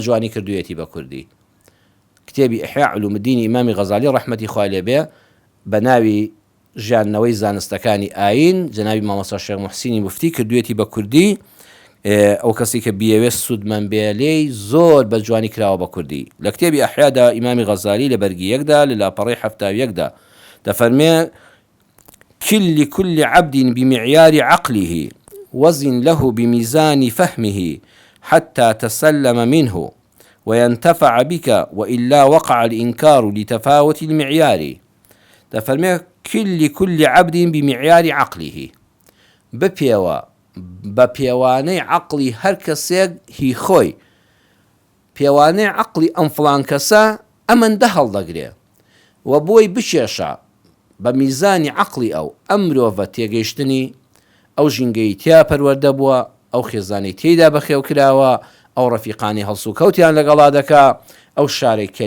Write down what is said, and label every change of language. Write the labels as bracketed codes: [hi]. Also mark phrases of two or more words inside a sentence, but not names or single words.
[ckb] جوانی کردوویەتی بە کوردی کتێبی ئیحیاء علوم الدین ئیمامی غەزالی ڕەحمەتی خوای لێبێ بە ناوی ژیاننەوەی زانستەکانی ئاین جەنابی مامۆستا شێخ موحسینی موفتی کردوویەتی بە کوردی ئەو کەسی کە بیەوێت سوودمەند بێ لێی زۆر بە جوانی کراوە بە کوردی لە کتێبی ئەحیادا ئیمامی غەزالی لە بەرگی یەکدا لە لاپەڕەی 71دا دەفەرمێ [ar] كل عبد بمعيار عقله وزن له بميزان فهمه حتى تسلم منه وينتفع بك وإلا وقع الإنكار لتفاوت المعيار دەفەرمێ كل عبد بمعيار عقله [ckb] بە پێوانەی عقلی هەر کەسێک هی خۆی پێوانەی عقلی ئەم فڵان کەسە ئەمەندە هەڵدەگرێ و بۆی بچێشە بە میزانی عقلی ئەم مرۆڤە تێگەیشتنی ئەو ژینگەی تیا پەروەردە بووە ئەو خێزانی تێیدا بەخێو کراوە ئەو ڕەفیقانی هەڵسو کەوتیان لەگەڵا دەکا ئەو شارێک کە